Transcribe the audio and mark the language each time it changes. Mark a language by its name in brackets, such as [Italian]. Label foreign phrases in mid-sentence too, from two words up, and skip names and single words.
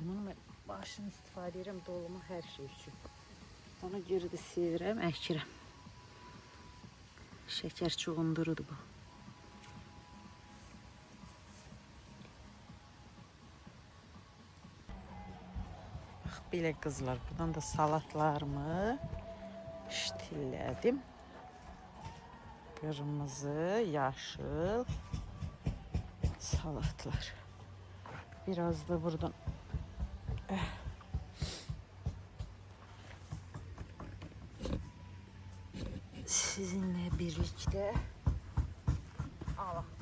[Azerbaijani] Bunu başını istifadə edirəm dolma hər şey üçün. Ona görə də sevirəm, əkirəm. Şəkər çuğundurudur bu. Belə qızlar, [Turkish] buradan da salatlarımı iştilledim. Kırmızı, yaşıl salatlar. Biraz da buradan sizinle birlikte alalım.